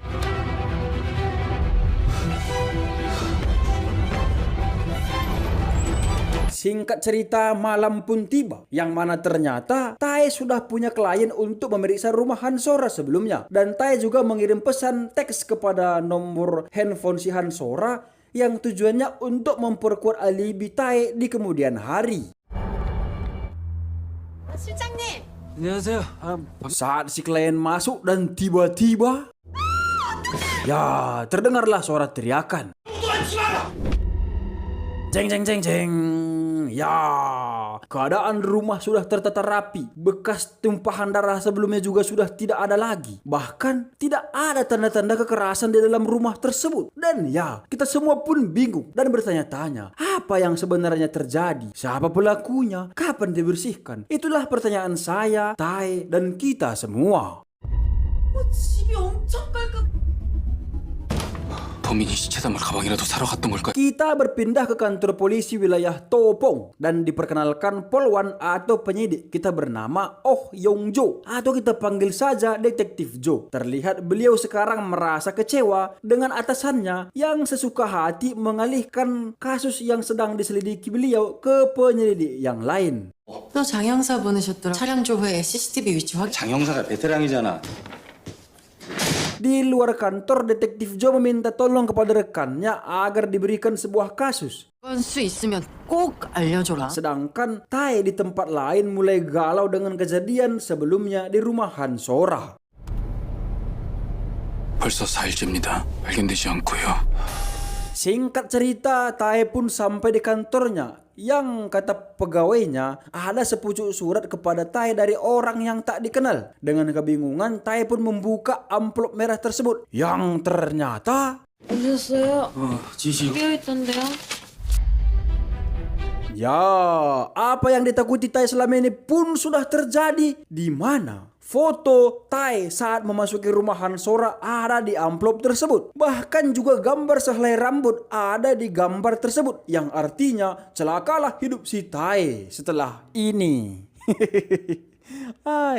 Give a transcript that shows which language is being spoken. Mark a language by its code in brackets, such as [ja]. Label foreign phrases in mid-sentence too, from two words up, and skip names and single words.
[id] Singkat cerita, malam pun tiba, yang mana ternyata Tae sudah punya klien untuk memeriksa rumah Hansora sebelumnya. Dan Tae juga mengirim pesan teks kepada nomor handphone si Hansora yang tujuannya untuk memperkuat alibi Tae di kemudian hari. [ko] 실장님! 안녕하세요. [id] Saat si klien masuk dan tiba-tiba, ya, terdengarlah suara teriakan. Jeng jeng jeng jeng. Ya, keadaan rumah sudah tertata rapi. Bekas tumpahan darah sebelumnya juga sudah tidak ada lagi. Bahkan tidak ada tanda-tanda kekerasan di dalam rumah tersebut. Dan ya, kita semua pun bingung dan bertanya-tanya, apa yang sebenarnya terjadi? Siapa pelakunya? Kapan dibersihkan? Itulah pertanyaan saya, Tae, dan kita semua. [ko] 집이 엄청 깔끔. 범인이 시체 담을 가방이라도 사러 갔던 걸까? [id] Kita berpindah ke kantor polisi wilayah Topong dan diperkenalkan polwan atau penyidik kita bernama Oh Yong Jo, atau kita panggil saja Detektif Jo. Terlihat beliau sekarang merasa kecewa dengan atasannya yang sesuka hati mengalihkan kasus yang sedang diselidiki beliau ke penyelidik yang lain. [ko] 또 장형사 보내셨더라. 차량 조회에 CCTV 위치 확인. 장 형사가 베테랑이잖아. [id] Di luar kantor, Detektif Jo meminta tolong kepada rekannya agar diberikan sebuah kasus. [ko] 건수 있으면 꼭 알려줘라. [id] Sedangkan Tae di tempat lain mulai galau dengan kejadian sebelumnya di rumah Hansora. [ko] 벌써 4일째입니다. 발견되지 않고요. [id] Singkat cerita, Tae pun sampai di kantornya yang kata pegawainya ada sepucuk surat kepada Tae dari orang yang tak dikenal. Dengan kebingungan, Tae pun membuka amplop merah tersebut yang ternyata [ko] 오셨어요? 지시. 깨어있던데요? [id] ya, apa yang ditakuti Tae selama ini pun sudah terjadi, di mana foto Tae saat memasuki rumah Hansora ada di amplop tersebut. Bahkan juga gambar sehelai rambut ada di gambar tersebut, yang artinya celakalah hidup si Tae setelah ini.